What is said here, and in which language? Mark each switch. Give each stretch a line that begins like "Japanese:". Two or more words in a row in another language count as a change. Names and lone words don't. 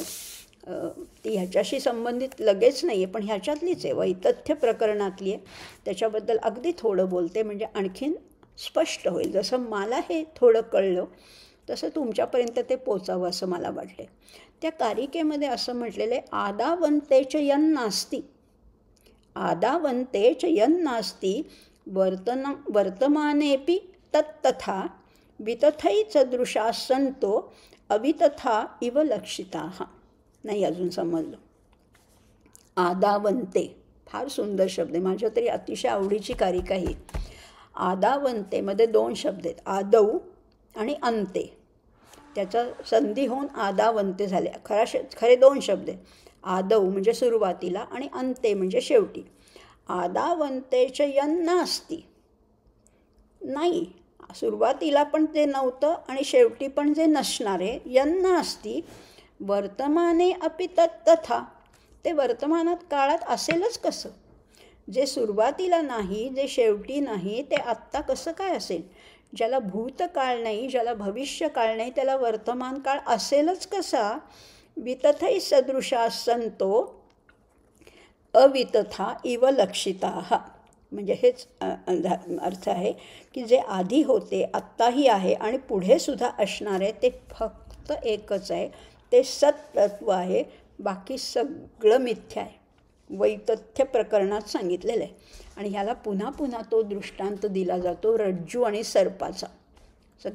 Marathi: ती ह्याच्याशी संबंधित लगेच नाही आहे, पण ह्याच्यातलीच आहे, वैतथ्य प्रकरणातली आहे. त्याच्याबद्दल अगदी थोडं बोलते, म्हणजे आणखीन स्पष्ट होईल. जसं मला हे थोडं कळलं तसं तुमच्यापर्यंत ते पोचावं असं मला वाटते. त्या कारिकेमध्ये असं म्हटलेलं आहे,
Sanskrit: आदावंतेच यन् नास्ति, आदावंतेच यन् नास्ति वर्तमानेपि तत्तथा वितथैच दृशा संतो अवितथा इव लक्षिताः.
Marathi: नाही अजून समजलं. आदावंते फार सुंदर शब्द आहे, माझ्या तरी अतिशय आवडीची कारिका ही. आदावंतेमध्ये दोन शब्द आहेत, आदौ आणि अंते. त्याचा संधी होऊन आदावंते झाले. खरे दोन शब्द आहेत, आदौ म्हणजे सुरुवातीला आणि अंते म्हणजे शेवटी.
Sanskrit: आदावंतेच यन् नास्ति,
Marathi: नाही, सुरुवातीला पण ते नव्हतं आणि शेवटी पण जे नसणार आहे.
Sanskrit: यन् नास्ति वर्तमाने अपि तत्तथा,
Marathi: ते वर्तमानात काळात असेलच कसं. जे सुरुवातीला नाही, जे शेवटी नाही, ते आत्ता कसं काय असेल. ज्याला भूतकाळ नाही, ज्याला भविष्यकाळ नाही, त्याला वर्तमान काळ असेलच कसा.
Sanskrit: वितथै सदृशा संतो अवितथा इव लक्षिताः.
Marathi: म्हणजे हेच अर्थ आहे की जे आधी होते, आत्ताही आहे आणि पुढे सुद्धा असणार आहे, ते फक्त एकच आहे, ते सत्तत्व आहे. बाकी सगळं मिथ्या आहे. वैतथ्य प्रकरणात सांगितलेलं आहे. आणि ह्याला पुन्हा पुन्हा तो दृष्टांत दिला जातो रज्जू आणि सर्पाचा.